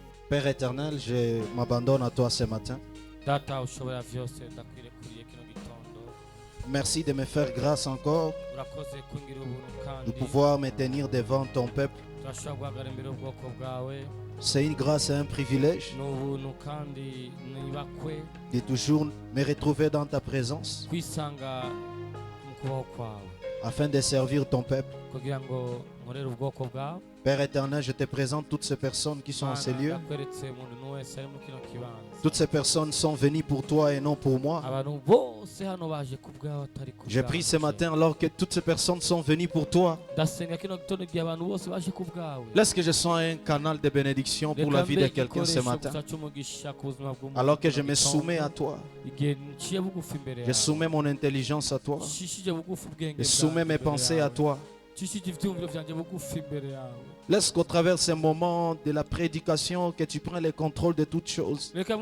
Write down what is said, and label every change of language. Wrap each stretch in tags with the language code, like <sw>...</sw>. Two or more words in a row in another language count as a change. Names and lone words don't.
<fr>Père éternel, je m'abandonne à toi ce matin.</fr> <rn>Data ushobora vyose ndakwirekuriye kino gitondo.</rn> <fr>Merci de me faire grâce encore</fr> <rn>Urakoze kungira ubuntu</rn> <fr>de</fr> <rn>kandi</rn> <fr>pouvoir me tenir devant ton peuple.</fr> <rn>turashobora guhagarara imbere y'ubwoko bwawe.</rn> <fr>C'est une grâce et un privilège</fr> <rn>Ni ubuntu kandi nibakwe</rn> <fr>de toujours me retrouver dans ta présence</fr> <rn>kwisanga mu kubaho kwawe</rn> <fr>afin de servir ton peuple.</fr> <rn>kugira ngo nkorere ubwoko bwawe.</rn> <fr>Père éternel, je te présente toutes ces personnes qui sont en ces lieux.</fr> <rn>ndakweretse umuntu wese ari mu kino kibanza.</rn> <fr>Toutes ces personnes sont venues pour toi et non pour moi.</fr> <rn>Abantu bose hano baje ku bwawe atari ku</rn> <fr>J'ai pris ce matin alors que toutes ces personnes sont venues pour toi.</fr> <rn>ndasenga kino gitondo igihe abantu bose baje ku bwawe.</rn> <fr>Laisse que je sois un canal de bénédiction pour la vie de quelqu'un ce matin. Alors que je me soumets à toi. Je soumets mon intelligence à toi. Je soumets mes pensées à toi. Laisse qu'au travers de ces moments de la prédication, que tu prennes le contrôle de toutes choses.</fr>